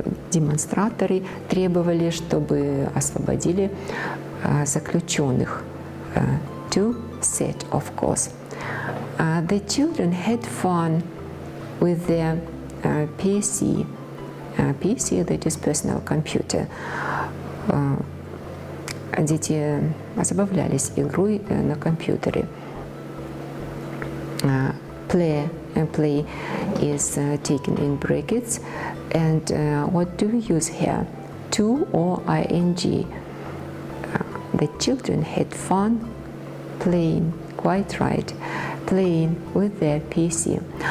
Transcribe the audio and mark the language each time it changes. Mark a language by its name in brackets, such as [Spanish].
[Russian] Демонстраторы требовали, чтобы освободили заключенных. [English] To set, of course. The children had fun with their PC, that is personal computer. [Russian] Дети забавлялись игрой на компьютере. [English] Play is taken in brackets, and what do we use here? To or ing? The children had fun playing, quite right, playing with their PC.